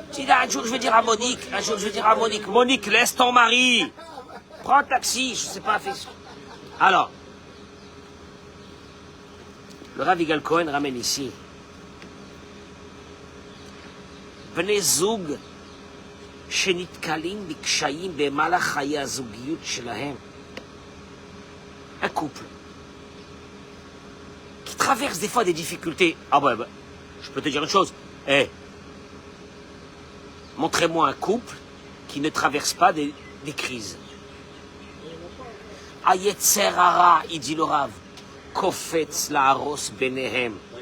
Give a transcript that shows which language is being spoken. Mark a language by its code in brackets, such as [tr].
[fr] Un jour, je vais dire à Monique, Monique, laisse ton mari. Prends un taxi, je sais pas. Alors, le Rav Yigal Cohen ramène ici. [he] בני זוג שנתקלים בקשיים במהלך חיי הזוגיות שלהם. [fr] Un couple qui traverse des fois des difficultés. Ah ouais, je peux te dire une chose. Montrez-moi un couple qui ne traverse pas des crises. [he] Ayetzer hara, [fr] il dit le Rav, [he] kofetz la'aros benehem.